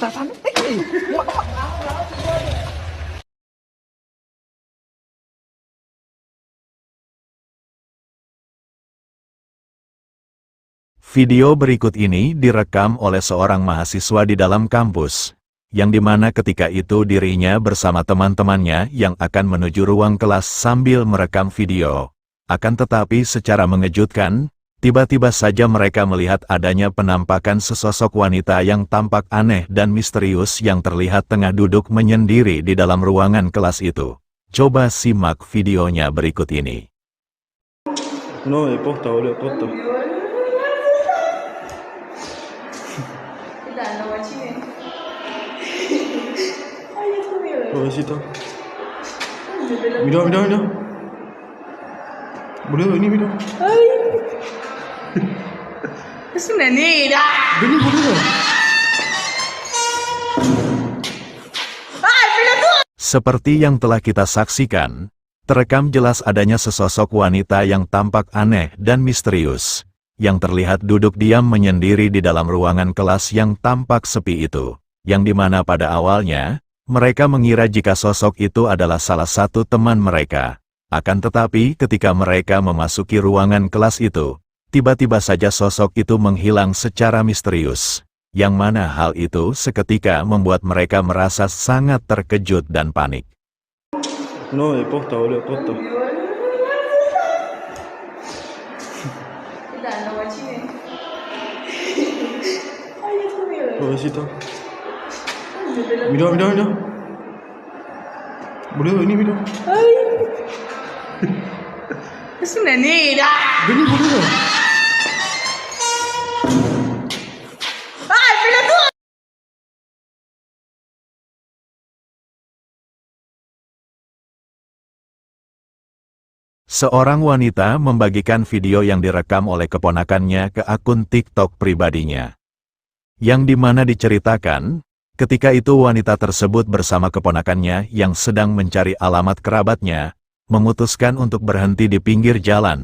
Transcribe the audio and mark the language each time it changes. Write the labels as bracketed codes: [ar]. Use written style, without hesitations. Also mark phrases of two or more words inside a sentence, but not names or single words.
[id] Video berikut ini direkam oleh seorang mahasiswa di dalam kampus, yang dimana ketika itu dirinya bersama teman-temannya yang akan menuju ruang kelas sambil merekam video. Akan tetapi secara mengejutkan, tiba-tiba saja mereka melihat adanya penampakan sesosok wanita yang tampak aneh dan misterius yang terlihat tengah duduk menyendiri di dalam ruangan kelas itu. Coba simak videonya berikut ini. [es] No, posta, boludo, posta. Pobrecito. Mira. Boludo, vení, mira. ¡Ay! ¡Es una negra! Vení, boludo. ¡Ay, pelotudo! [id] Seperti yang telah kita saksikan, terekam jelas adanya sesosok wanita yang tampak aneh dan misterius, yang terlihat duduk diam menyendiri di dalam ruangan kelas yang tampak sepi itu, yang dimana pada awalnya, mereka mengira jika sosok itu adalah salah satu teman mereka. Akan tetapi ketika mereka memasuki ruangan kelas itu, tiba-tiba saja sosok itu menghilang secara misterius, yang mana hal itu seketika membuat mereka merasa sangat terkejut dan panik. [es] No, posta, boludo, posta. Pobrecito. Mira. Boludo, vení, mira. ¡Ay! ¡Es una negra! Vení, boludo. ¡Ay, pelotudo! [id] Seorang wanita membagikan video yang direkam oleh keponakannya ke akun TikTok pribadinya. Yang dimana diceritakan, ketika itu wanita tersebut bersama keponakannya yang sedang mencari alamat kerabatnya, memutuskan untuk berhenti di pinggir jalan.